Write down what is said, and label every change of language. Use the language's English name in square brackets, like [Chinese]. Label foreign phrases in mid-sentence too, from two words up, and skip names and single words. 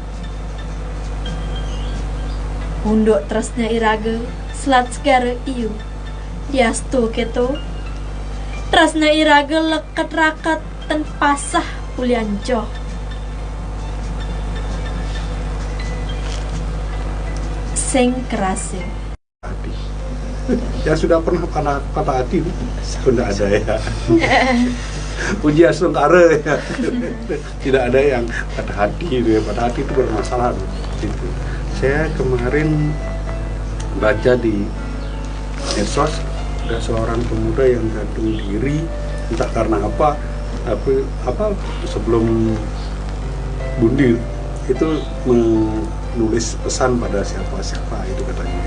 [Balinese] Unduk terusnya iraga selat segara iu. Diastu keto. Terusnya iraga leket rakat ten pasah pulian joh. Sing kerase. [Indonesian] Ya sudah pernah patah hati, sudah ada ya. Puji Asungkara ya. Tidak ada yang patah hati, patah hati itu bermasalah. Gitu. Saya kemarin baca di medsos ada seorang pemuda yang gantung diri entah karena apa, tapi sebelum bunuh itu menulis pesan pada siapa itu katanya.